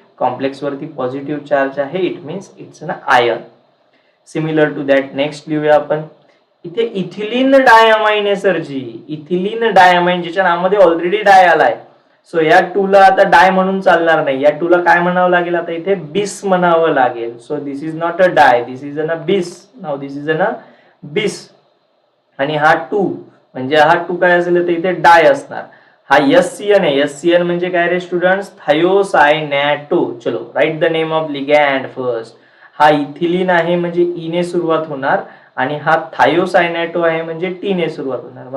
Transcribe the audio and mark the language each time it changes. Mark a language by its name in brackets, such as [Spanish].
[Marathi] Complex वरती positive charge आहे, [English] It means it's an ion. Similar to that next [Marathi] लिहूया आपण. इथे इथिलीन डायमाइन आहे सरजी, इथिलीन डायमाइन, ज्याच्या नावामध्ये ऑलरेडी डाय आलाय. सो या टूला आता डाय म्हणून चालणार नाही, या टूला काय म्हणावं लागेल आता इथे, बिस म्हणावं लागेल. [English] So this is not a di, this is an a bis. Now this is an a bis. [Marathi] आणि हा टू म्हणजे हा टू काय असेल तर इथे डाय असणार. हा SCN आहे, SCN म्हणजे काय रे स्टुडंट्स, थायोसायनॅटो. चलो [English] Write the name of ligand first. [Marathi] हा इथिलीन आहे म्हणजे ई ने सुरुवात होणार, आणि हा थायोसायनॅटो आहे म्हणजे टी ने सुरुवात होणार.